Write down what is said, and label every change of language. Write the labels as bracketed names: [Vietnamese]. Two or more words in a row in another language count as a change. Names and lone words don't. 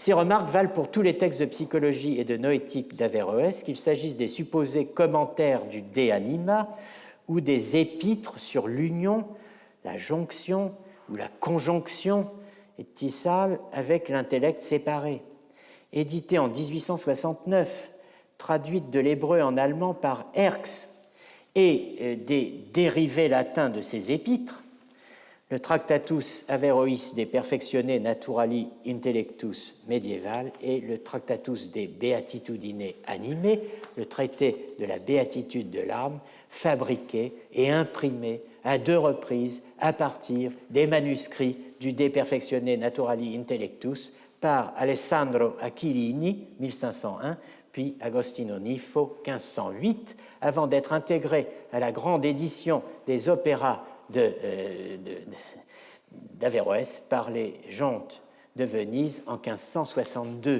[French] Ces remarques valent pour tous les textes de psychologie et de noétique d'Averroès, qu'il s'agisse des supposés commentaires du De Anima ou des épîtres sur l'union, la jonction ou la conjonction étissale avec l'intellect séparé. Édité en 1869, traduite de l'hébreu en allemand par Herx, et des dérivés latins de ces épîtres, le Tractatus Averroïs de Perfectione Naturali Intellectus médiéval et le Tractatus de Beatitudine Animae, le traité de la béatitude de l'âme, fabriqué et imprimé à 2 reprises à partir des manuscrits du De Perfectione Naturali Intellectus par Alessandro Achillini, 1501, puis Agostino Nifo, 1508, avant d'être intégré à la grande édition des opéras d'Averroès par les Jontes de Venise en 1562.